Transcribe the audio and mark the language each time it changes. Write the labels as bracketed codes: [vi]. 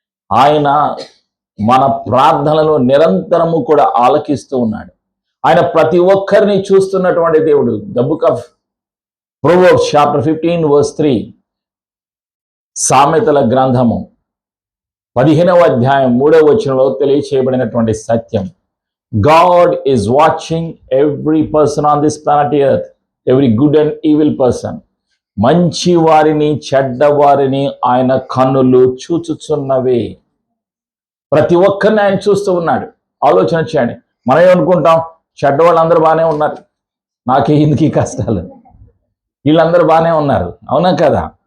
[te] ఆయన మన ప్రార్థనలు నిరంతరము కూడా ఆలకిస్తూ ఉన్నాడు. ఆయన ప్రతి ఒక్కరిని చూస్తున్నటువంటి దేవుడు. [en] the book of Proverbs chapter 15:3, [te] సామెతల గ్రంథము 15వ అధ్యాయం 3వ వచనంలో తెలియచేయబడినటువంటి సత్యం. [en] God is watching every person on this planet earth, every good and evil person. [te] మంచి వారిని చెడ్డవారిని ఆయన కన్నులు చూచుచున్నవే. ప్రతి ఒక్కరిని ఆయన చూస్తూ ఉన్నాడు. ఆలోచన చేయండి. మనం ఏమనుకుంటాం? చెడ్డవాళ్ళందరూ బాగానే ఉన్నారు, నాకే ఇందుకీ కష్టాలు, వీళ్ళందరూ బాగానే ఉన్నారు. అవునా కదా?